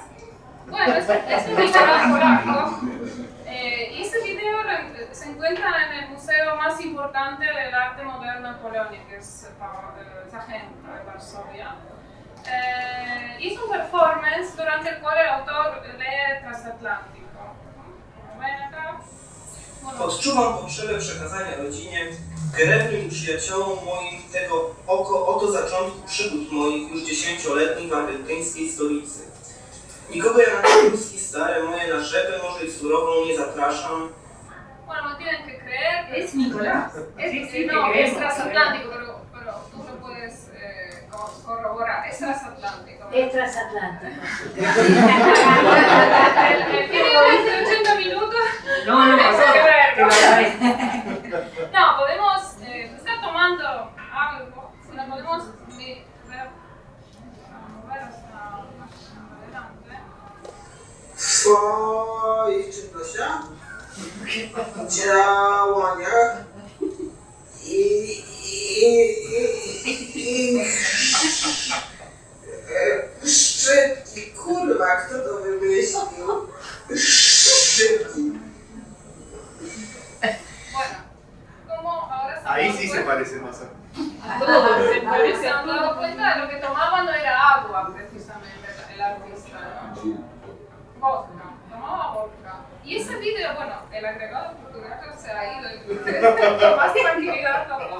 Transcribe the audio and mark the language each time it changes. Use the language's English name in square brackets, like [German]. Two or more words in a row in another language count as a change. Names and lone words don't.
[Spanish] Bueno, es un Nicolás polaco. Y este video se encuentra en el museo más importante del arte moderno en Polonia, que es Zachęta de Varsovia. Y es un performance durante el cual el autor lee Transatlántico. Ven acá. [Polish] Odczuwam potrzebę przekazania rodzinie, krewnym i przyjaciołom moim tego oto zaczątku przygód moich już 10-letnich w amerykańskiej stolicy. Nikogo ja na Polski stare moje na rzepę może i surową nie zapraszam. [Spanish] Bueno, no tienen que creer. Es Nicolás. No, es transatlántico, pero tú lo puedes corroborar. Es transatlántico. Es transatlántico. El video es de 80 minutos. No, no, podemos estar tomando algo, no podemos mover hasta adelante. [Polish] W swoich czynnościach, działaniach i szczytki, kurwa, kto to wymyślił? Szczytki. [Spanish] Bueno, como ahora Ahí sí se parece más a mí. Se han dado cuenta de lo que tomaba no era agua, precisamente, el artista, ¿no? Vodka, tomaba vodka. Y ese video, bueno, el agregado fotográfico se ha ido con más tranquilidad tampoco.